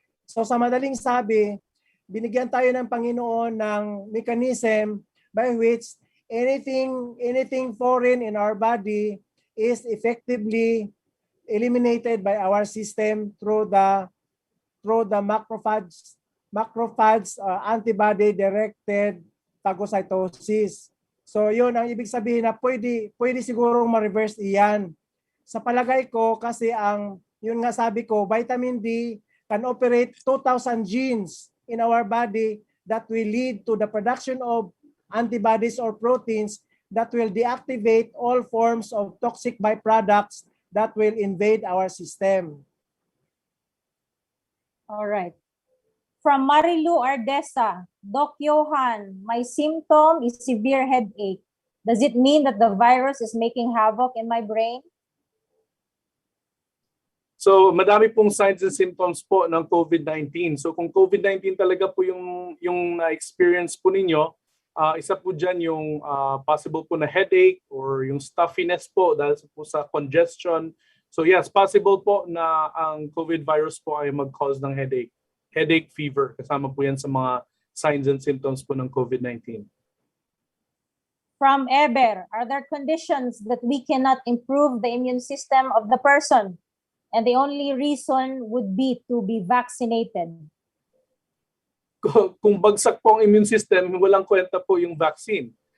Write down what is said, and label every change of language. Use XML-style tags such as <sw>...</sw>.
<tl>So sa madaling sabi, binigyan tayo ng Panginoon ng</tl> <en>mechanism by which anything foreign in our body is effectively eliminated by our system through the macrophage antibody directed phagocytosis.</en> <tl>So yun ang ibig sabihin na pwede sigurong ma-reverse iyan. Sa palagay ko kasi yun nga sabi ko,</tl> <en>vitamin D can operate 2,000 genes in our body that will lead to the production of antibodies or proteins that will deactivate all forms of toxic byproducts that will invade our system. All right. From Marilu Ardesa, Doc Johann, my symptom is severe headache. Does it mean that the virus is making havoc in my brain?</en> <tl>So madami pong signs and symptoms po ng COVID-19. So kung COVID-19 talaga po yung na-experience po ninyo, isa po dyan yung possible po na headache or yung stuffiness po dahil po sa congestion. So yes, possible po na ang COVID virus po ay mag-cause ng headache, fever. Kasama po yan sa mga signs and symptoms po ng COVID-19.</tl> <en>From Eber, are there conditions that we cannot improve the immune system of the person? And the only reason would be to be vaccinated.</en> <tl>Kung bagsak po ang immune system, walang kwenta po yung vaccine.</tl>